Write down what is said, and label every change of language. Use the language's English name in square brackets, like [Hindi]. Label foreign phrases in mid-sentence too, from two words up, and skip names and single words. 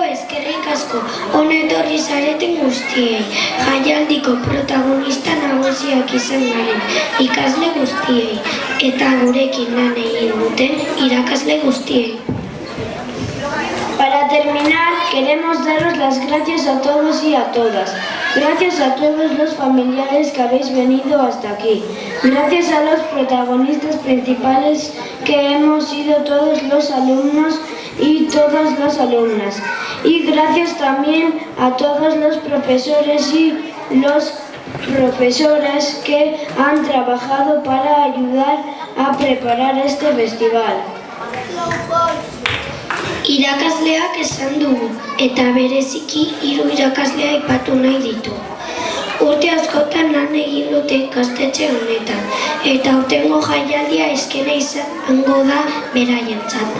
[Basque] eskerrik asko, hona etorri zareten guztiei, jaialdiko protagonista nagusiak izan garen ikasle guztiei, eta gurekin lan egin duten irakasle guztiei. [Spanish] Para terminar, queremos daros las gracias a todos y a todas. Gracias a todos los familiares que habéis venido hasta aquí. Gracias a los protagonistas principales que hemos sido todos los alumnos y todas las alumnas. Y gracias también a todos los profesores y los profesoras que han trabajado para ayudar a preparar este festival. [Basque] Irakasleak esan dugu, eta bereziki 3 irakaslea aipatu nahi ditu. Urte askotan lan egin dute ikastetxe honetan, eta aurtengo jaialdia eskena izango da beraientzat.